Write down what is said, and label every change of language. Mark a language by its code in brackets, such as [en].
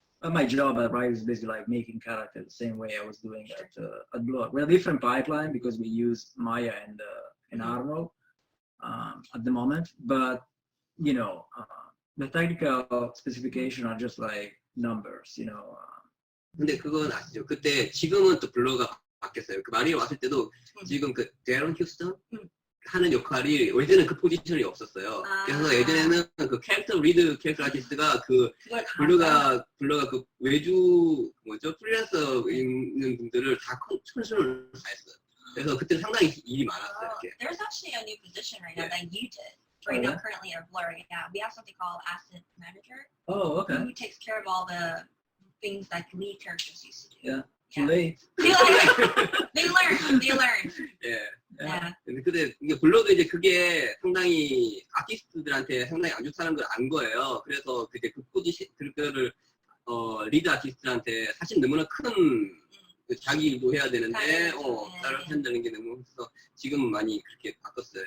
[en] But my job at Riot is basically like making characters the same way I was doing at Blur. We're a different pipeline because we use Maya and Arno at the moment, but you know, the technical specifications are just like numbers, you know. [ko] 근데 그건 아시죠? 그때 지금은 또 블러가 바뀌었어요. 그 마리아 왔을 때도 지금 그 데런 휴스턴 하는 역할이 예전에는 그 포지션이 없었어요. 그래서 예전에는 그 리드 캐릭터 아티스트가 그 블러가 그 외주 프리랜서 있는 분들을 다 컨트롤을 다 했어요. 그래서 그때 상당히 일이 많았어요. 이렇게. [en] There's actually a new position right now that you did. Right now, currently at Blur, we have something called asset manager. Oh, okay. Who takes care of all the things that lead characters used to do. Yeah. Too late. They learn. Yeah. [ko] 근데 이게 블러도 이제 그게 상당히 아티스트들한테 상당히 안 좋다는 걸 안 거예요. 그래서 그때 그 포지션 그거를 리드 아티스트한테 사실 너무나 큰 자기 일도 해야 되는데 따로 한다는 게 너무 그래서 지금은 많이 그렇게 바꿨어요.